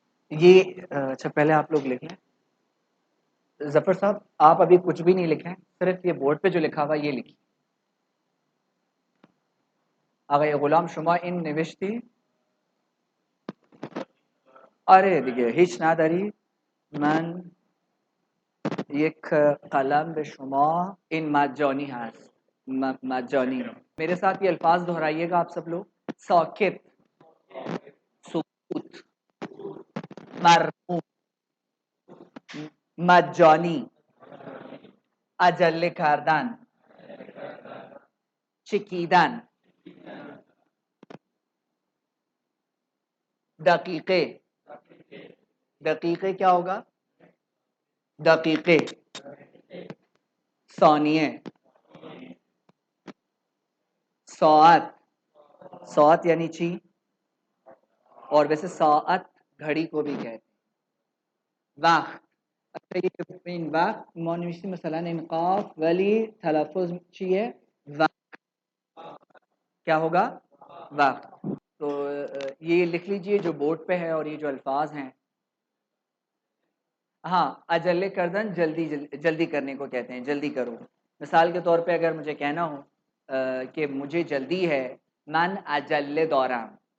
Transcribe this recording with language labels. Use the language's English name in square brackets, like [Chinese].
[Urdu] یہ اچھا پہلے آپ لوگ لکھ لیں. ظفر صاحب آپ ابھی کچھ بھی نہیں لکھیں، صرف یہ بورڈ پہ جو لکھا ہوا یہ لکھیں. [Persian] آقای غلام شما این نوشتی؟ آره دیگه هیچ نداری. من یک قلم به شما، این مجانی هست. مجانی. [Urdu] میرے ساتھ یہ الفاظ دہرائیے گا آپ سب لوگ. [Persian] ساکت، سکوت، مرموم، مجانی، عجله کردن، چکیدن، دقیقه. [Urdu] دقیقے کیا ہوگا؟ دقیقے. ثانیے، ساعت. ساعت یعنی چی، اور ویسے ساعت گھڑی کو بھی کہتے ہیں. وقت. [Persian] این وقت ما نوشتیم مثلا این قاف ولی تلفظ چیه؟ وقت. [Urdu] کیا ہوگا؟ وقت. تو یہ لکھ لیجئے جو بورڈ پہ ہے، اور یہ جو الفاظ ہیں. ہاں اجلے کردن جلدی کرنے کو کہتے ہیں، جلدی کرو. مثال کے طور پہ اگر مجھے کہنا ہو کہ مجھے جلدی ہے، [Persian] من اجلے دارم.